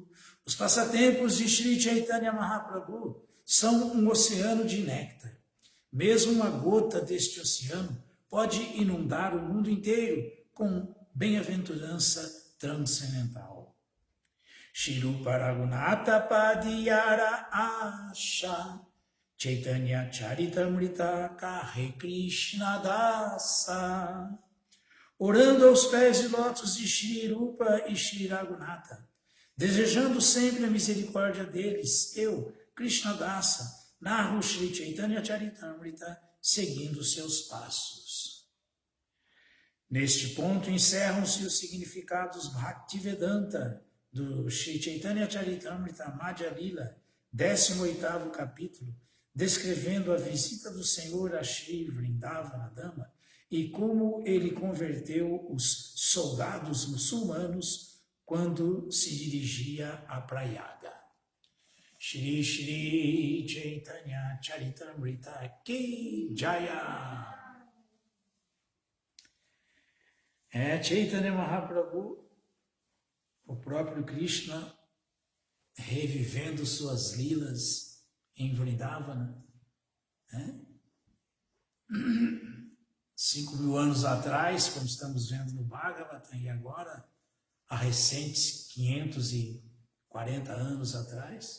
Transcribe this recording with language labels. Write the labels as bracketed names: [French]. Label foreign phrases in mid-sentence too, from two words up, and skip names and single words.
[Portuguese] Os passatempos de Shri Chaitanya Mahaprabhu são um oceano de néctar. Mesmo uma gota deste oceano pode inundar o mundo inteiro com bem-aventurança transcendental. [Bangla] শ্রীরূপ রঘুনাথ পদে যার আশ চৈতন্যচরিতামৃত কহে কৃষ্ণদাস. [Portuguese] Orando aos pés de lótus de Shri Rupa e Shri Raghunatha, desejando sempre a misericórdia deles, eu, Krishna Dasa, narro Shri Chaitanya Charitamrita seguindo seus passos. Neste ponto encerram-se os significados Bhaktivedanta do Shri Chaitanya Charitamrita Madhya Lila, 18º capítulo, descrevendo a visita do Senhor a Shri Vrindavana Dama e como ele converteu os soldados muçulmanos quando se dirigia a Prayaga. Shri Shri Chaitanya Charitamrita [Bangla] কি জয়. [Portuguese] Chaitanya Mahaprabhu, o próprio Krishna, revivendo suas lilas em Vrindavana, 5.000 anos atrás, como estamos vendo no Bhagavatam, e agora, há recentes 540 anos atrás.